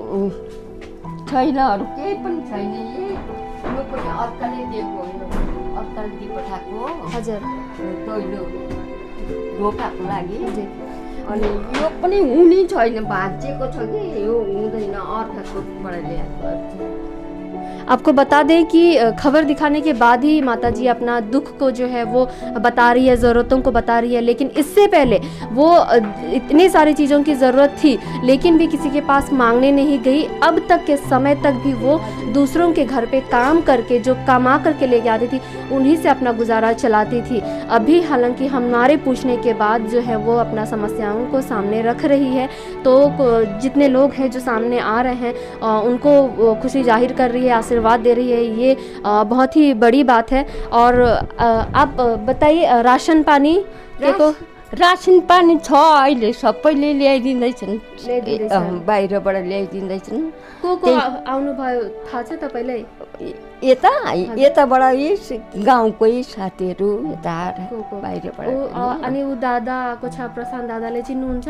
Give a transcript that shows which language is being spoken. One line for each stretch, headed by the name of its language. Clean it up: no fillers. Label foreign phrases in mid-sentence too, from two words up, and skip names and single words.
Nepali: छैन, अरू केही पनि छैन। यो पनि अर्काले दिएको, अर्काले दिइ पठाएको। हजुर। दैलो ढोकाको लागि। अनि यो पनि हुने छैन, भाँचिएको छ कि यो हुँदैन, अर्काकोबाट ल्याएको।
Hindi: आपको बता दें कि खबर दिखाने के बाद ही माताजी अपना दुख को जो है वो बता रही है, ज़रूरतों को बता रही है, लेकिन इससे पहले वो इतनी सारी चीज़ों की ज़रूरत थी लेकिन भी किसी के पास मांगने नहीं गई। अब तक के समय तक भी वो दूसरों के घर पे काम करके, जो कमा करके लेके आती थी, उन्हीं से अपना गुजारा चलाती थी। अभी हालांकि हमारे पूछने के बाद जो है वो अपना समस्याओं को सामने रख रही है। तो जितने लोग हैं जो सामने आ रहे हैं उनको खुशी जाहिर कर रही है, आशीर्वाद दे रही है, ये बहुत ही बड़ी बात है। और आप बताइए, राशन पानी को?
Nepali: रासन पानी छ, अहिले सबैले ल्याइदिँदैछन्, बाहिरबाट ल्याइदिँदैछन्। को आउनुभयो थाहा छ तपाईँलाई? यताबाट गाउँकै साथीहरू यता बाहिरबाट। अनि ऊ दादा आएको छ, प्रशान्त दादाले चिन्नुहुन्छ?